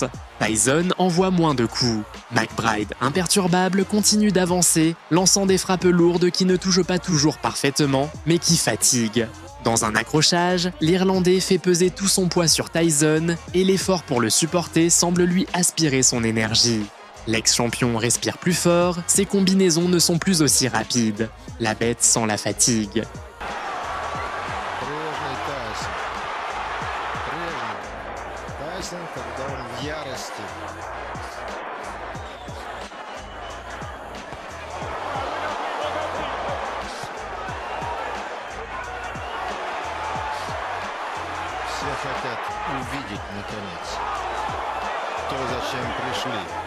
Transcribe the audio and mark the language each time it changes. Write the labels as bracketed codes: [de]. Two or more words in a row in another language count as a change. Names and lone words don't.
[fr] Tyson envoie moins de coups. McBride, imperturbable, continue d'avancer, lançant des frappes lourdes qui ne touchent pas toujours parfaitement, mais qui fatiguent. Dans un accrochage, l'Irlandais fait peser tout son poids sur Tyson et l'effort pour le supporter semble lui aspirer son énergie. L'ex-champion respire plus fort, ses combinaisons ne sont plus aussi rapides. La bête sent la fatigue. [ru] Тайсон, когда он в ярости. Все хотят увидеть наконец то, зачем пришли.